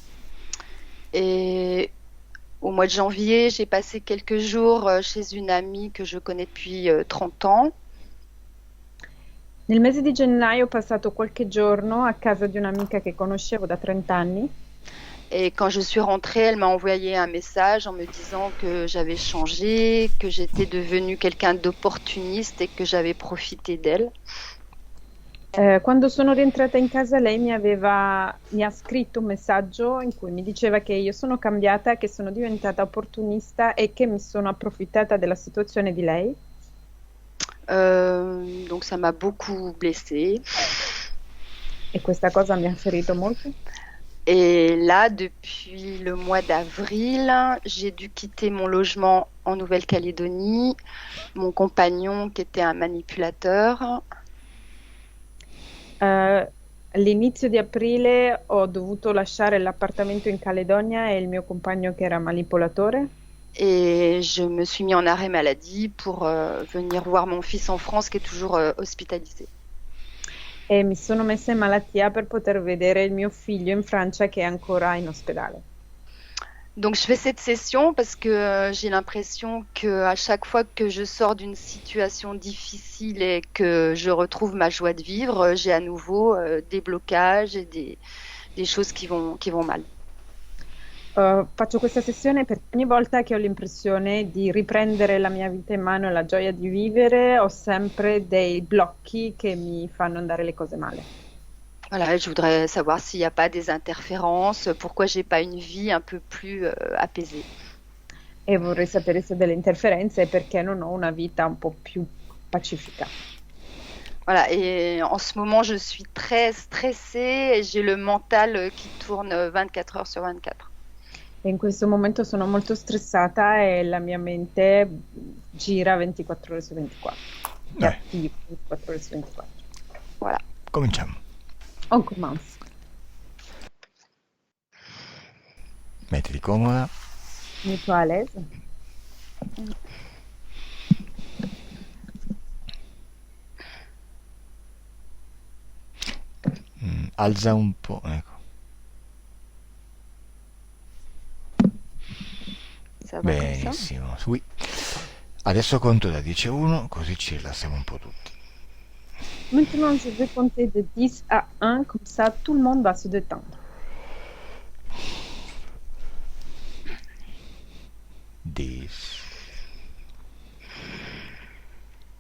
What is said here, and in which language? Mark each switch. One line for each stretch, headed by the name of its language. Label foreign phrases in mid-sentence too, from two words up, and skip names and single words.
French: Et au mois de janvier, j'ai passé quelques jours chez une amie que je connais depuis 30 ans.
Italian: Nel mese di gennaio ho passato qualche giorno a casa di un'amica che conoscevo da 30 anni.
French: Et quand je suis rentrée, elle m'a envoyé un message en me disant que j'avais changé, que j'étais devenue quelqu'un d'opportuniste et que j'avais profité d'elle.
Italian: Quando sono rientrata in casa lei mi ha scritto un messaggio in cui mi diceva che io sono cambiata, che sono diventata opportunista e che mi sono approfittata della situazione di lei.
French: Donc ça m'a beaucoup blessée.
Italian: E questa cosa mi ha ferito molto.
French: Et là, depuis le mois d'avril, j'ai dû quitter mon logement en Nouvelle-Calédonie, mon compagnon qui était un manipulateur.
Italian: All'inizio di aprile ho dovuto lasciare l'appartamento in Caledonia e il mio compagno che era manipolatore.
French: Et je me suis mis en arrêt maladie pour venir voir mon fils en France qui est toujours hospitalisé.
Italian: E mi sono messa in malattia per poter vedere il mio figlio in Francia che è ancora in ospedale.
French: Donc je fais cette session parce que j'ai l'impression qu'à chaque fois que je sors d'une situation difficile et que je retrouve ma joie de vivre, j'ai à nouveau des blocages et des choses qui vont mal.
Italian: Faccio questa sessione perché ogni volta che ho l'impressione di riprendere la mia vita in mano e la gioia di vivere, ho sempre dei blocchi che mi fanno andare le cose male.
French: Voilà, je voudrais savoir s'il n'y a pas des interférences, pourquoi j'ai pas une vie un peu plus apaisée.
Italian: E vorrei sapere se ho delle interferenze e perché non ho una vita un po' più pacifica.
French: Voilà, et en ce moment, je suis très stressée et j'ai le mental qui tourne 24 heures sur 24.
Italian: E in questo momento sono molto stressata e la mia mente gira 24 ore su 24. È attiva 24 ore su 24.
French: Voilà.
Italian: Cominciamo.
French: On commence.
Italian: Mettiti comoda.
French: Mets-toi à l'aise.
Italian: Alza un po', ecco. Benissimo. Oui. Adesso conto da 10 a 1, così ci rilassiamo un po' tutti.
French: Maintenant, je vais compter de 10 à 1, comme ça tout le monde va se détendre. 10,